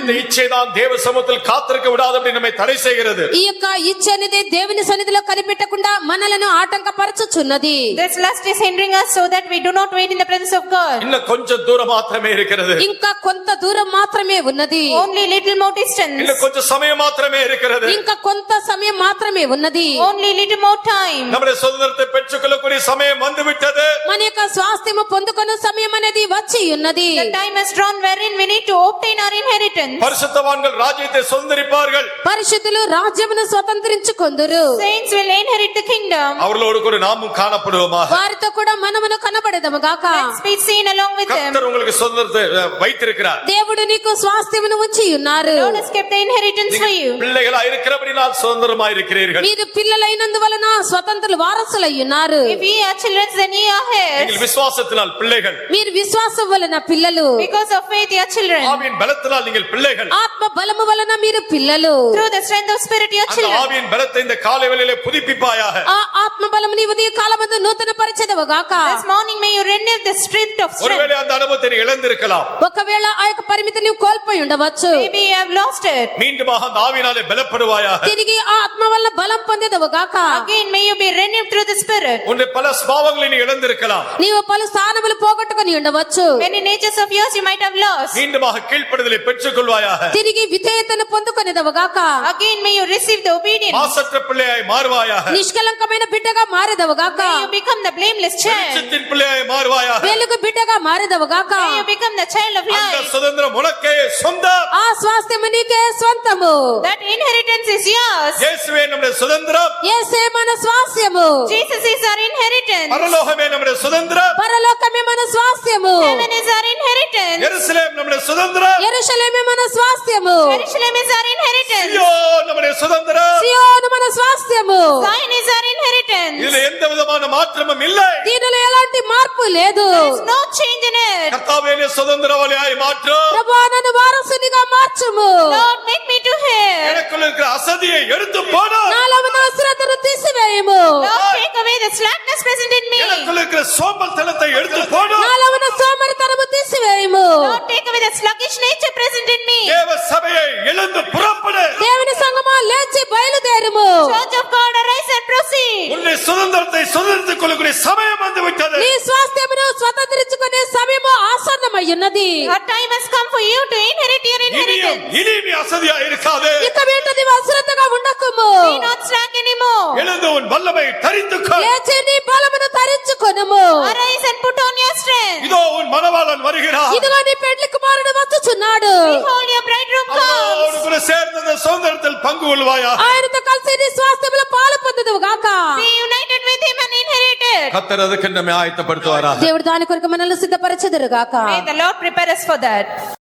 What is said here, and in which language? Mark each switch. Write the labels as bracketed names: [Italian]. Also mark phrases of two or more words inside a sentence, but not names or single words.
[Tamil] இந்த இச்சைதான் தேவ சமூகத்தில் காத்திருக்க விடாதபடி நம்மை தடை செய்கிறது. [Telugu] ఈ యొక్క ఇచ్చ అనేది దేవుని సన్నిధిలో కనిపెట్టకుండా మనలను ఆటంకపరచుచున్నది. [English] This lust is hindering us so that we do not wait in the presence of God. [Tamil] இன்னும் கொஞ்சம் தூரம் மாத்திரமே இருக்கிறது. [Telugu] ఇంకా కొంత దూరం మాత్రమే ఉన్నది. [English] Only little more distance. [Tamil] இன்னும் கொஞ்சம் சமயம் மாத்திரமே இருக்கிறது. [Telugu] ఇంకా కొంత సమయం మాత్రమే ఉన్నది. [English] Only little more time. [Tamil] நம்முடைய சுதந்திரத்தை பெற்றுக்கொள்ளக்கூடிய சமயம் வந்துவிட்டது. [Telugu] మన యొక్క స్వాస్థ్యము పొందుకొను సమయం అనేది వచ్చి ఉన్నది. [English] The time has drawn wherein we need to obtain our inheritance. [Tamil] பரிசுத்தவான்கள் ராஜ்யத்தை சுதந்தரிப்பார்கள். [Telugu] పరిశుద్ధులు రాజ్యమును స్వతంత్రించుకొందురు. [English] Saints will inherit the kingdom. [Tamil] அவர்களோடு கூட நாமும் காணப்படுவோமாக. [Telugu] వారితో కూడా మనమును కనబడదము గాక. [English] Let's be seen along with them. [Tamil] கர்த்தர் உங்களுக்கு சுதந்திரத்தை வைத்திருக்கிறார். [Telugu] దేవుడు నీకు స్వాస్థ్యమును ఉంచి ఉన్నారు. [English] God has kept the inheritance for you. [Tamil] பிள்ளைகளா இருக்கிறபடினால் சுதந்திரமாய் இருக்கிறீர்கள். [Telugu] మీరు పిల్లలైనందువలన స్వతంత్ర వారసులై ఉన్నారు. [English] If ye are children, then ye are heirs. [Tamil] நீங்கள் விசுவாசத்தினால் பிள்ளைகள். [Telugu] మీరు విశ్వాసం వలన పిల్లలు. [English] Because of faith ye are children. [Tamil] ஆவியின் பலத்தினால் நீங்கள் பிள்ளைகள். [Telugu] ఆత్మ బలము వలన మీరు పిల్లలు. [English] Through the strength of spirit ye are [Tamil] அந்த [English] children. [Tamil] ஆவியின் பலத்தை இந்த காலை வேளையிலே புதுப்பிப்பாயாக. [Telugu] ఆ ఆత్మ బలము నీ ఉదయ కాలమందు నూతన పరిచెదవు గాక. [English] This morning may you renew the strength of strength. [Tamil] ஒருவேளை அந்த அனுபவத்தை நீ இழந்திருக்கலாம். [Telugu] ఒకవేళ ఆ యొక్క పరిమితి నీవు కోల్పోయి ఉండవచ్చు. [English] Maybe you have lost it. [Tamil] மீண்டுமாக அந்த ஆவியினாலே பலப்படுவாயாக. [Telugu] తిరిగి ఆ ఆత్మ వల్ల బలం పొందేదవు గాక. [English] Again may you be renewed through the spirit. [Tamil] உன்னுடைய பல ஸ்வபாவங்களை நீ இழந்திருக்கலாம். [Telugu] నీవు పలు స్థానములు పోగొట్టుకుని ఉండవచ్చు. [English] Many natures of yours you might have lost. [Tamil] மீண்டுமாக கீழ்ப்படுதலை பெற்றுக்கொள்வாயாக. [Telugu] తిరిగి విధేయతను పొందుకొనేదవు గాక. [English] Again may you receive the obedience. [Tamil] மாசற்ற பிள்ளையாய் மாறுவாயாக. [Telugu] నిష్కలంకమైన బిడ్డగా మారెదవు గాక. [English] May you become the blameless child. [Tamil] வெளிச்சத்தின் பிள்ளையாய் மாறுவாயாக. [Telugu] వెలుగు బిడ్డగా మారెదవు గాక. [English] May you become the child of [Tamil] அந்த [English] light. [Tamil] சுதந்திரம் உனக்கே சொந்தம். [Telugu] ఆ స్వాస్థ్యము నీకే స్వంతము. [English] That inheritance is yours. [Tamil] இயேசுவே நம்முடைய சுதந்திரம். [Telugu] యేసే మన స్వాస్థ్యము. [English] Jesus is our inheritance. [Tamil] பரலோகமே நம்முடைய சுதந்திரம். [Telugu] పరలోకమే మన స్వాస్థ్యము. [English] Heaven is our inheritance. [Tamil] எருசலேம் நம்முடைய சுதந்திரம். [Telugu] యెరూషలేమే మన స్వాస్థ్యము. [English] Jerusalem is our inheritance. [Tamil] சீயோன் நம்முடைய சுதந்திரம். [Telugu] సియోను మన స్వాస్థ్యము. [English] Zion is our inheritance. [Tamil] இதுல எந்த விதமான மாற்றமும் இல்லை. [Telugu] దీనిలో ఎలాంటి మార్పు లేదు. [English] There is no change in it. [Tamil] கர்த்தாவே என்னை சுதந்திரவாளியாய் மாற்றும். [Telugu] ప్రభువా నన్ను వారసునిగా మార్చుము. [English] Lord, make me to hear. [Tamil] எனக்குள்ள இருக்கிற அசதியை எடுத்து போடு. [Telugu] నాలో ఉన్న అశ్రద్ధను తీసివేయము. [English] Lord, take away the slackness present in me. [Tamil] எனக்குள்ள இருக்கிற சோம்பல்தனத்தை எடுத்து போடு. [Telugu] నాలో ఉన్న సోమరితనము తీసివేయము. [English] Lord, take away the sluggish nature present in me. [Tamil] தேவ சபையை எழுந்து புறப்படு. [Telugu] దేవుని సంగమా లేచి బయలుదేరుము. [English] Church of God, arise and proceed. [Tamil] உன்னுடைய சுதந்திரத்தை சுதந்திரித்துக் கொள்ளக்கூடிய சமயம் வந்து விட்டது. [Telugu] నీ స్వాస్థ్యమును స్వతంత్రించుకునే సమయము ఆసన్నమై ఉన్నది. [English] Our time has come for you to inherit your inheritance. [Tamil] இனி நீ அசதியா இருக்காதே. [Telugu] ఇక మీట నీవు అశ్రద్ధగా ఉండకుము. [English] Be not slack anymore. [Tamil] எழுந்து உன் வல்லமை தரித்துக்கொள். [Telugu] లేచి నీ బలమును ధరించుకొనుము. [English] Arise and put on your strength. [Tamil] இதோ உன் மணவாளன் வருகிறார். [Telugu] ఇదిగో నీ పెండ్లి కుమారుడు వచ్చుచున్నాడు. [English] Behold, your bridegroom comes. [Tamil] அவரோடு கூட சேர்ந்து இந்த சுதந்திரத்தில் பங்கு கொள்வாயா. [Telugu] ఆయనతో కలిసి నీ స్వాస్థ్యములో పాలు పొందుదువు గాక. [English] Be united with him and inherit it. [Tamil] கர்த்தர் அதுக்கு நம்மை ஆயத்தப்படுத்துவாரா. [Telugu] దేవుడు దాని కొరకు మనల్ని సిద్ధపరచెదరు గాక. [English] May the Lord prepare us for that.